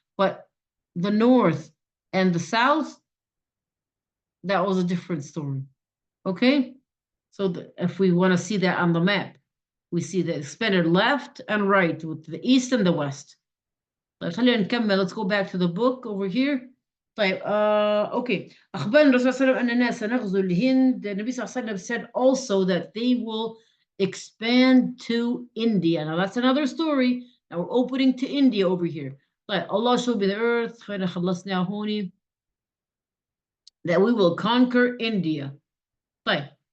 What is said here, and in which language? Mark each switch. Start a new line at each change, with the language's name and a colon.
English: But the north and the south, that was a different story. Okay. So if we want to see that on the map, we see the expanded left and right with the east and the west. Let's go back to the book over here. طيب okay.
Arabic: أخبرنا الرسول صلى الله عليه وسلم أن الناس سنغزو الهند.
English: The Nabi
Arabic: صلى الله عليه وسلم
English: said also that they will expand to India. Now that's another story. Now we're opening to India over here.
Arabic: طيب
English: Allah showed me the earth.
Arabic: خلينا خلصنا هوني.
English: That we will conquer India.
Arabic: طيب.